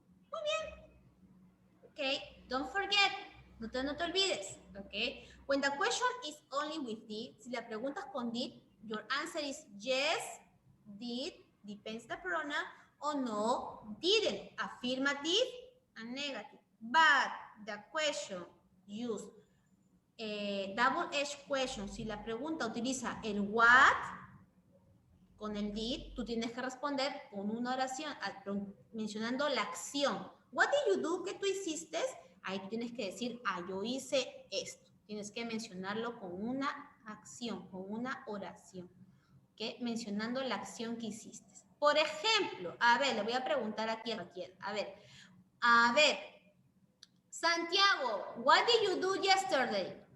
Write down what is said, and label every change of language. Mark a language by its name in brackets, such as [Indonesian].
[Spanish] Muy bien. Okay, [English] don't forget. [Spanish] No te olvides, ¿ok? [English] When the question is only with did, [Spanish] si la preguntas con did, [English] your answer is yes, did, depends the pronoun, or no, didn't, affirmative and negative. But the question use double-edged question, [Spanish] si la pregunta utiliza el what con el did, tú tienes que responder con una oración mencionando la acción. [English] What did you do? [Spanish] ¿Qué tú hiciste? Ahí tú tienes que decir, yo hice esto. Tienes que mencionarlo con una acción, con una oración. ¿Ok? Mencionando la acción que hiciste. Por ejemplo, a ver, le voy a preguntar aquí a Raquel. A ver. [English] Santiago, what did you do yesterday?